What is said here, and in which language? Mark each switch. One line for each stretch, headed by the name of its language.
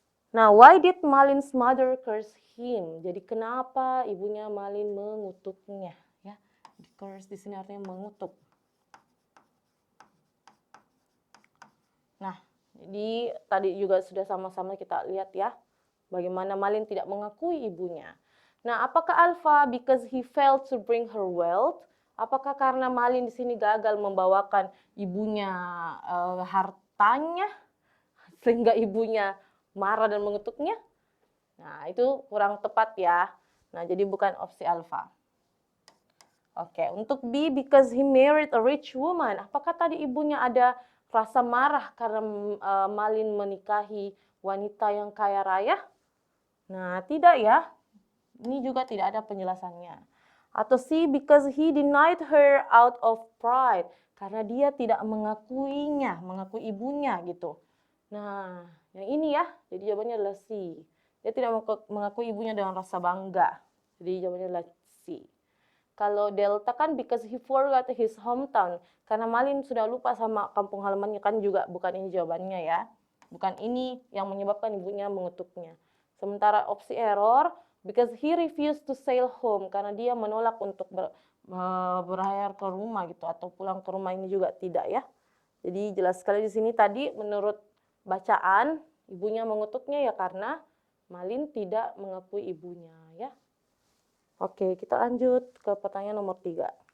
English: Nah, why did Malin's mother curse him?
Indonesian: Jadi kenapa ibunya Malin mengutuknya? Ya, curse di sini artinya mengutuk. Nah, jadi tadi juga sudah sama-sama kita lihat ya, bagaimana Malin tidak mengakui ibunya. Nah, apakah
English: Alpha because he failed to bring her wealth?
Indonesian: Apakah karena Malin di sini gagal membawakan ibunya hartanya sehingga ibunya marah dan mengutuknya? Nah, itu kurang tepat ya. Nah, jadi bukan opsi Alpha. Oke, untuk B,
English: because he married a rich woman.
Indonesian: Apakah tadi ibunya ada rasa marah karena Malin menikahi wanita yang kaya raya? Nah, tidak ya. Ini juga tidak ada penjelasannya.
English: Atau C, because he denied her out of pride.
Indonesian: Karena dia tidak mengakuinya, mengakui ibunya gitu. Nah, yang ini ya, jadi jawabannya adalah C. Dia tidak mengakui ibunya dengan rasa bangga. Jadi jawabannya adalah C. Kalau delta kan
English: because he forgot his hometown.
Indonesian: Karena Malin sudah lupa sama kampung halamannya, kan juga bukan ini jawabannya ya. Bukan ini yang menyebabkan ibunya mengutuknya. Sementara opsi error,
English: because he refused to sail home.
Indonesian: Karena dia menolak untuk berlayar ke rumah gitu. Atau pulang ke rumah, ini juga tidak ya. Jadi jelas sekali di sini tadi menurut bacaan, ibunya mengutuknya ya karena Malin tidak mengakui ibunya ya. Oke, kita lanjut ke pertanyaan nomor 3.